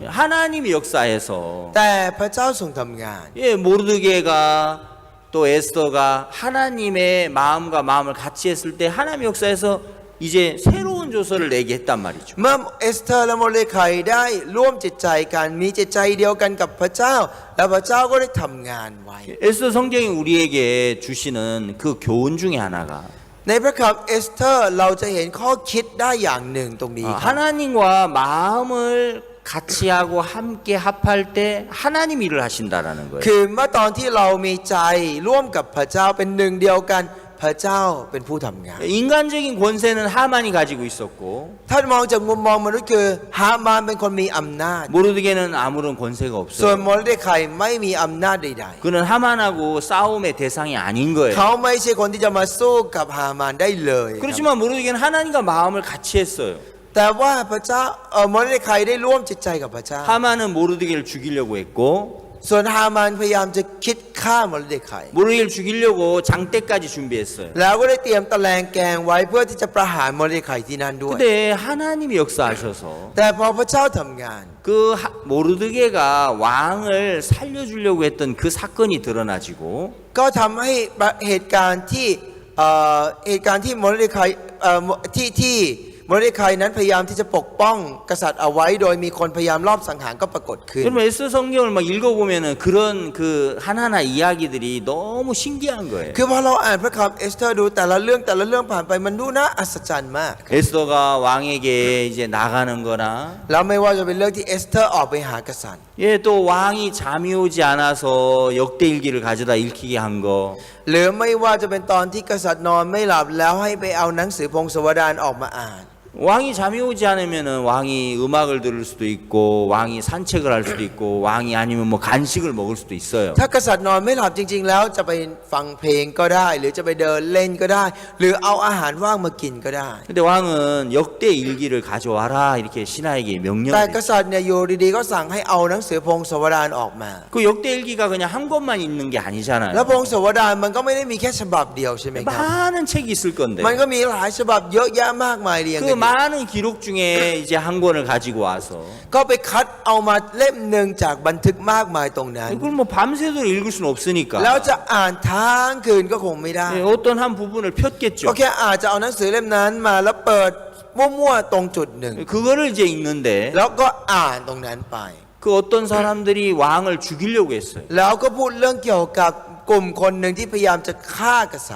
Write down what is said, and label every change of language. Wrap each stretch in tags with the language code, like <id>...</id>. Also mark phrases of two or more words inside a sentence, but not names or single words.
<ko>하나님이 역사에서</ko> <th>แต่พระเจ้าทรงทำงาน</th> <ko>예, 모르드게가 또 에스더가 하나님의 마음과 마음을 같이 했을 때 하나님 역사에서 이제 새로운 조서를 내게 했단 말이죠.</ko> <th>เมื่อเอสเธอร์และโมเดคายได้ร่วมจิตใจกันมีจิตใจเดียวกันกับพระเจ้าและพระเจ้าก็ได้ทำงานไว้</th> <ko>에스더 성경이 우리에게 주시는 그 교훈 중에 하나가</ko> <th>ในพระคำเอสเธอร์เราจะเห็นข้อคิดได้อย่างหนึ่งตรงนี้ครับ</th> <ko>하나님과 마음을 같이 하고 함께 합할 때 하나님 일을 하신다라는 거예요.</ko> <th>คือเมื่อตอนที่เรามีใจร่วมกับพระเจ้าเป็นหนึ่งเดียวกันพระเจ้าเป็นผู้ทำงาน</th> <ko>인간적인 권세는 하만이 가지고 있었고</ko> <th>ถ้ามองจากมุมมองมนุษย์คือฮามานเป็นคนมีอำนาจ</th> <ko>모르드게는 아무런 권세가</ko> <th>ส่วน</th> <ko>없어요.</ko> <th>โมเดคายไม่มีอำนาจใด</th> <ko>그는 하만하고 싸움의 대상이 아닌</ko> <th>ๆ</th> <ko>거예요.</ko> <th>เขาไม่ใช่คนที่จะมาสู้กับฮามานได้เลยครับ</th> <ko>그렇지만 모르드게는 하나님과 마음을 같이 했어요.</ko> <th>แต่ว่าพระเจ้าโมเดคายได้ร่วมจิตใจกับพระเจ้า</th> <ko>하만은 모르드게를 죽이려고 했고</ko> <th>ส่วนฮามานพยายามจะคิดฆ่าโมเดคาย</th> <ko>모르드게를 죽이려고 장대까지 준비했어요.</ko> <th>แล้วก็ได้เตรียมตะแลงแกงไว้เพื่อที่จะประหารโมเดคายที่นั่นด้วย</th> <ko>근데 하나님이 역사하셔서</ko> <th>แต่พอพระเจ้าทำงาน</th> <ko>그 모르드게가 왕을 살려주려고 했던 그 사건이 드러나지고</ko> <th>ก็ทำให้เหตุการณ์ที่โมเดคายที่โมเดคายนั้นพยายามที่จะปกป้องกษัตริย์เอาไว้โดยมีคนพยายามลอบสังหารก็ปรากฏขึ้น</th> <ko>여러분 에스더 성경을 막 읽어보면은 그런 그 하나하나 이야기들이 너무 신기한 거예요.</ko> <th>คือพอเราอ่านพระคัมภีร์เอสเธอร์ดูแต่ละเรื่องผ่านไปมันดูน่าอัศจรรย์มาก</th> <ko>에스더가 왕에게 이제 나가는 거나</ko> <th>แล้วไม่ว่าจะเป็นเรื่องที่เอสเธอร์ออกไปหากษัตริย์</th> <ko>예, 또 왕이 잠이 오지 않아서 역대일기를 가져다 읽히게 한 거.</ko> <th>หรือไม่ว่าจะเป็นตอนที่กษัตริย์นอนไม่หลับแล้วให้ไปเอาหนังสือพงศาวดารออกมาอ่าน</th> <ko>왕이 잠이 오지 않으면은 왕이 음악을 들을 수도 있고 왕이 산책을 할 수도 있고 왕이 아니면 뭐 간식을 먹을 수도 있어요.</ko> <th>ถ้ากษัตริย์นอนไม่หลับจริงๆแล้วจะไปฟังเพลงก็ได้หรือจะไปเดินเล่นก็ได้หรือเอาอาหารว่างมากินก็ได้</th> <ko>근데 왕은 역대 일기를 가져와라 이렇게 신하에게</ko> <th>แต่</th> <ko>명령을</ko> <th>กษัตริย์เนี่ยอยู่ดีๆก็สั่งให้เอาหนังสือพงศาวดารออกมา</th> <ko>그 역대 일기가 그냥 한 권만 있는 게</ko> <th>แล้ว</th> <ko>아니잖아요.</ko> <th>พงศาวดารมันก็ไม่ได้มีแค่ฉบับเดียวใช่ไหมครับ</th> <ko>많은 책이 있을 건데</ko> <th>มันก็มีหลายฉบับเยอะแยะมากมายเรียง</th> <ko>그</ko> <th>กันอยู่</th> <ko>많은 기록 중에 이제 한 권을 가지고 와서</ko> <th>ก็ไปคัดเอามาเล่มหนึ่งจากบันทึกมากมายตรงนั้น</th> <ko>그걸 뭐 밤새도록 읽을 수는 없으니까</ko> <th>แล้วจะอ่านทั้งคืนก็คงไม่ได้</th> <ko>예, 어떤 한 부분을</ko> <th>ก็</th> <ko>폈겠죠.</ko> <th>แค่อาจจะเอาหนังสือเล่มนั้นมาแล้วเปิดมั่วๆตรงจุดหนึ่ง</th> <ko>그거를 이제 읽는데</ko> <th>แล้วก็อ่านตรงนั้นไป</th> <ko>그 어떤 사람들이 왕을 죽이려고 했어요.</ko> <th>แล้วก็พูดเรื่องเกี่ยวกับกลุ่มคนหนึ่งที่พยายามจะฆ่ากษัตริย์</th>